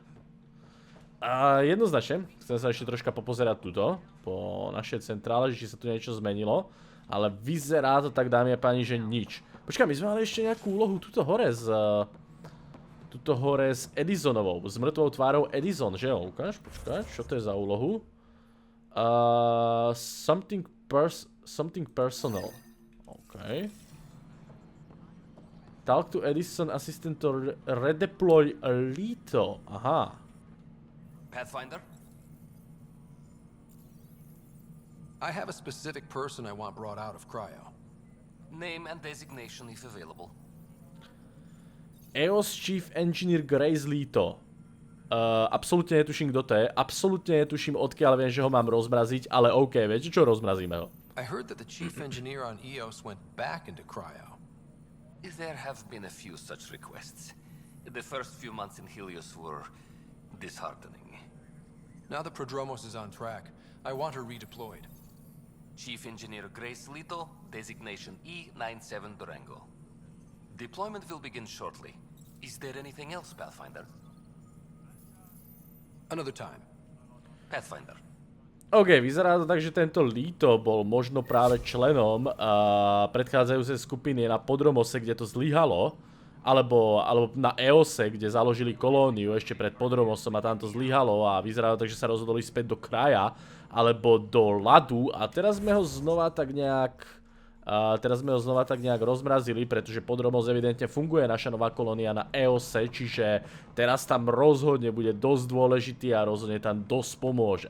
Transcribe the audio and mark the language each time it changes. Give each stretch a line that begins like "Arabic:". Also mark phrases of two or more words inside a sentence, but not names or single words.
Slovak: Jednoznačne, chcem sa ešte troška popozerať tuto, po našej centrále, či sa tu niečo zmenilo, ale vyzerá to tak, dámy a páni, že nič. Počkaj, my sme mali ešte nejakú úlohu tuto hore s Edisonovou, s mŕtvou tvárou Edison, že jo? Ukáž, počkaj, čo to je za úlohu?
English: Something personal. OK. Talk to Edison, assistant to redeploy Lito. Aha. Pathfinder? I have a specific person I want brought out of cryo. Name and designation if available. EOS Chief Engineer Grace Lito.
Slovak: Absolútne netuším, kto to je. Absolútne netuším, odkiaľ viem, že ho mám rozmraziť, ale OK, viete čo, rozmrazíme ho.
English: I heard that the chief engineer on EOS went back into cryo. There have been a few such requests. The first few months in Helios were disheartening. Now that Prodromos is on track, I want her redeployed. Chief Engineer Grace Lito, designation E97 Durango. Deployment will begin shortly. Is there anything else, Pathfinder? Another time. Pathfinder.
Slovak: OK, vyzerá to tak, že tento Lito bol možno práve členom predchádzajúcej skupiny na Podromose, kde to zlyhalo. Alebo na EOSe, kde založili kolóniu ešte pred Podromosom a tam to zlyhalo a vyzeralo tak, že sa rozhodli späť do kraja alebo do ľadu a teraz sme ho znova tak nejak rozmrazili, pretože Podromos evidentne funguje naša nová kolónia na EOSe, čiže teraz tam rozhodne bude dosť dôležitý a rozhodne tam dosť pomôže.